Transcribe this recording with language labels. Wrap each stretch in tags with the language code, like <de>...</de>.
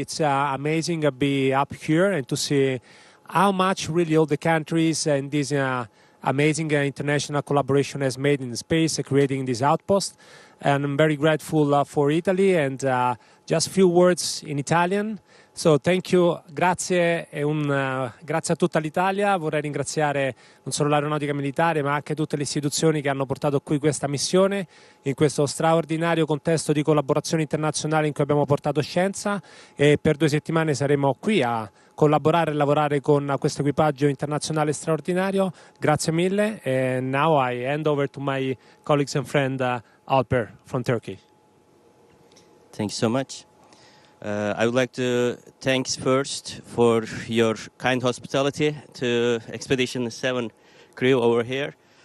<en>It's amazing to be up here and to see how much really all the countries and this amazing international collaboration has made in space, creating this outpost. And I'm very grateful for Italy, and just a few words in Italian. So thank you,</en> <it>grazie grazie a tutta l'Italia. Vorrei ringraziare non solo l'aeronautica militare ma anche tutte le istituzioni che hanno portato qui questa missione in questo straordinario contesto di collaborazione internazionale in cui abbiamo portato scienza, e per 2 settimane saremo qui a collaborare e lavorare con questo equipaggio internazionale straordinario. Grazie mille,</it> <en>and now I hand over to my colleagues and friend Alper from Turkey. Thanks so much. I would like to thank first for your kind hospitality to Expedition 7 crew over here.</en>